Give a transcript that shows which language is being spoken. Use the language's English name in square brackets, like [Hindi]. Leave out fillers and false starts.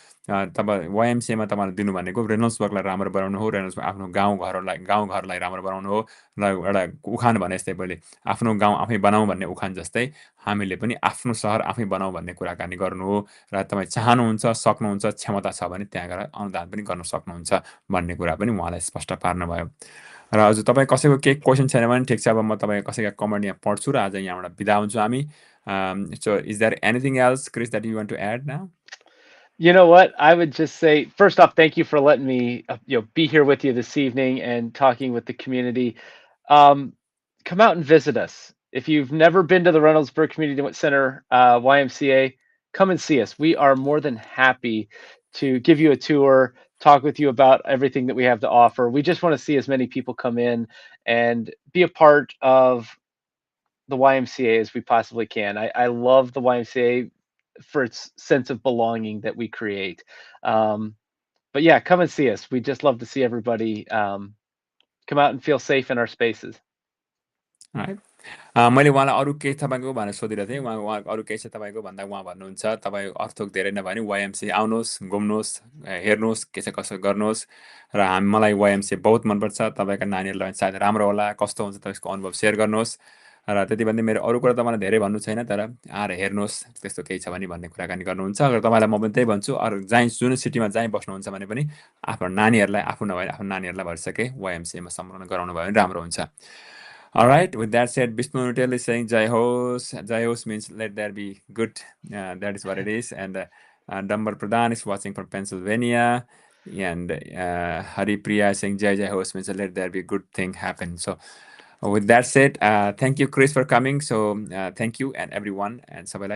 [Nepali] तपाईँ YMCAमा तपाईँले दिनु भनेको रेनल्ड्सबर्गलाई राम्रो बनाउनु हो, रेनल्ड्सबर्ग आफ्नो गाउँघरलाई राम्रो बनाउनु हो र एउटा उखान भने जस्तै पहिले आफ्नो गाउँ आफै बनाऊ भन्ने उखान जस्तै हामीले पनि आफ्नो सहर आफै बनाऊ भन्ने कुराकानी गर्नु हो। र तपाईँ चाहनुहुन्छ, सक्नुहुन्छ, क्षमता छ भने त्यहाँ गएर अनुदान पनि गर्न सक्नुहुन्छ भन्ने कुरा पनि उहाँलाई स्पष्ट पार्नुभयो। र हजुर तपाईँ कसैको केही क्वेसन छैन भने ठिक छ, अब म तपाईँ कसैका कमेन्ट यहाँ पढ्छु र आज यहाँबाट बिदा हुन्छु हामी। [English] So is there anything else, Chris, that you want to add now? You know what? I would just say, first off, thank you for letting me, be here with you this evening and talking with the community. Come out and visit us. If you've never been to the Reynoldsburg Community Center, YMCA, come and see us. We are more than happy to give you a tour, talk with you about everything that we have to offer. We just want to see as many people come in and be a part of the YMCA as we possibly can. I love the YMCA for its sense of belonging that we create. But yeah, come and see us. We just love to see everybody come out and feel safe in our spaces. Alright. [Nepali] मैले उहाँलाई अरू केही तपाईँको भनेर सोधिरहेको थिएँ। उहाँ अरू केही छ तपाईँको भन्दा उहाँ भन्नुहुन्छ तपाईँ अर्थोक धेरै नभए पनि YMCA आउनुहोस्, घुम्नुहोस्, हेर्नुहोस् के छ कसो गर्नुहोस्। र मलाई YMCA बहुत मनपर्छ। तपाईँका नानीहरूलाई सायद राम्रो होला, कस्तो हुन्छ त्यसको अनुभव सेयर गर्नुहोस्। र त्यति भन्दै मेरो अरू कुरा तपाईँलाई धेरै भन्नु छैन, तर आएर हेर्नुहोस् त्यस्तो केही छ भने भन्ने कुराकानी गर्नुहुन्छ। अगर तपाईँलाई म पनि त्यही भन्छु, अरू जुन सिटीमा बस्नुहुन्छ भने पनि आफ्नो नानीहरूलाई, आफू नभए आफ्नो नानीहरूलाई भरिसके YMCA मा सम्लग्न गराउनु भयो भने राम्रो हुन्छ। [English] Alright, with that said, Vishnu Nutel is saying Jai Hos. Jai Hos means let there be good. That is what it is. And Dambar Pradhan is watching from Pennsylvania. And Hari Priya is saying Jai Jai Hos means let there be good thing happen. So with that said, thank you, Chris, for coming. So thank you and everyone. And sabaiलाई